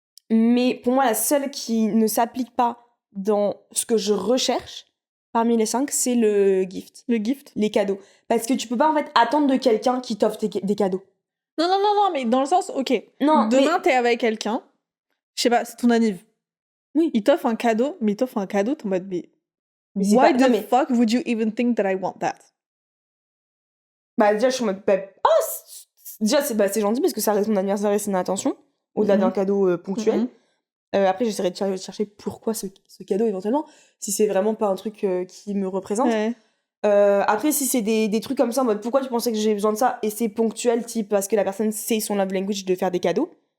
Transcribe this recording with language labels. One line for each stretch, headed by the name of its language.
French: Mais pour moi, la seule qui ne s'applique pas dans ce que je recherche parmi les 5, c'est le gift. Le gift. Les cadeaux. Parce que tu peux pas en fait attendre de quelqu'un qui t'offre des cadeaux. Non, mais dans le sens, ok. Non, demain, t'es avec quelqu'un, je sais pas, c'est ton anniv. Oui. Il t'offre un cadeau, mais t'en mode, mais
English: why the fuck would you even think that I want that?
French: Déjà, je suis en mode, déjà, c'est gentil parce que ça reste mon anniversaire et c'est une attention, au-delà d'un cadeau ponctuel. Après, j'essaierai de chercher pourquoi ce cadeau éventuellement, si c'est vraiment pas un truc qui me représente. Ouais. Après, si c'est des trucs comme ça, en mode pourquoi tu pensais que j'ai besoin de ça et c'est ponctuel, type parce que la personne sait son love language de faire des cadeaux.